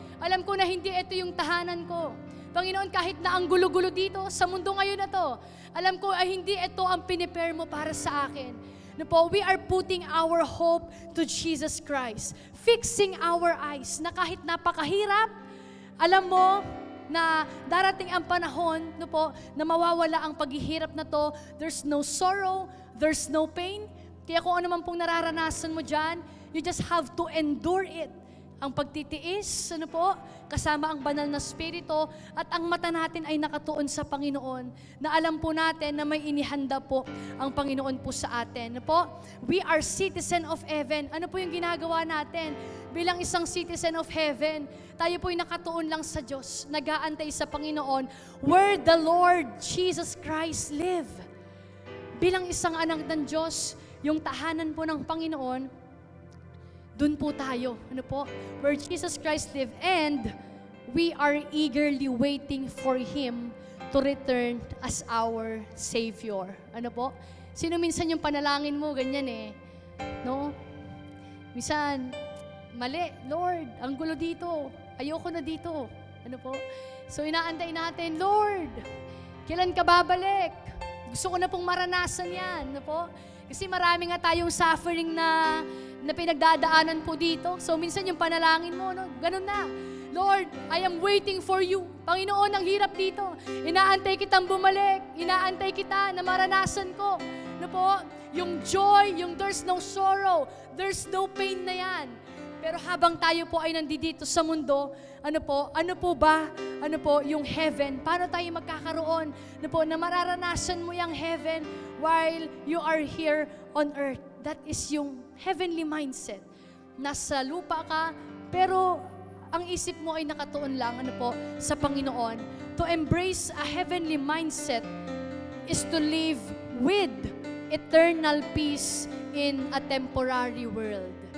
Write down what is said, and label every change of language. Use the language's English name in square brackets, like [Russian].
[Filipino] Alam ko na hindi ito yung tahanan ko. Panginoon, kahit na ang gulo-gulo dito sa mundo ngayon na to, alam ko ay hindi ito ang pinipare mo para sa akin. [English] No po, we are putting our hope to Jesus Christ. Fixing our eyes [Filipino] na kahit napakahirap, alam mo na darating ang panahon, no po, na mawawala ang paghihirap na to. [English] There's no sorrow, there's no pain. [Filipino] Kaya kung ano man pong nararanasan mo dyan, [English] you just have to endure it. [Filipino] Ang pagtitiis, ano po, kasama ang banal na spirito, at ang mata natin ay nakatuon sa Panginoon, na alam po natin na may inihanda po ang Panginoon po sa atin. Ano po? [English] We are citizen of heaven. [Filipino] Ano po yung ginagawa natin? Bilang isang citizen of heaven, tayo po ay nakatuon lang sa Diyos, nag-aantay sa Panginoon, [English] where the Lord Jesus Christ live. [Filipino] Bilang isang anak ng Diyos, yung tahanan po ng Panginoon, doon po tayo, ano po? [English] Where Jesus Christ live, and we are eagerly waiting for Him to return as our Savior. Ano po? [Filipino] Sino minsan yung panalangin mo, ganyan eh, no? Minsan, mali, Lord, ang gulo dito. Ayoko na dito. Ano po? So inaantay natin, Lord, kailan ka babalik? Gusto ko na pong maranasan yan. Ano po? Kasi marami nga tayong suffering na pinagdadaanan po dito. So minsan yung panalangin mo, no? Ganun na. [English] Lord, I am waiting for you. [Filipino] Panginoon, ang hirap dito. Inaantay kitang bumalik. Inaantay kita na maranasan ko. Ano po? [English] Yung joy, yung there's no sorrow, there's no pain na yan. [Filipino] Pero habang tayo po ay nandito sa mundo, ano po ba, yung heaven, paano tayo magkakaroon, na mararanasan mo yung heaven [English] while you are here on earth. That is yung heavenly mindset. [Filipino] Nasa lupa ka, pero ang isip mo ay nakatuon lang, sa Panginoon. [English] To embrace a heavenly mindset is to live with eternal peace in a temporary world.